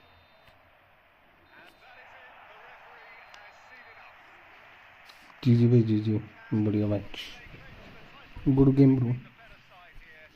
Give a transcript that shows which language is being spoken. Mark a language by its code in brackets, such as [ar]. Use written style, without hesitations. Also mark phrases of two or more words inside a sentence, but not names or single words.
[en] And that is it. The referee has seen enough. [hi] जी भाई जी, बढ़िया मैच, [en] They came to the title Good game bro. the better side here.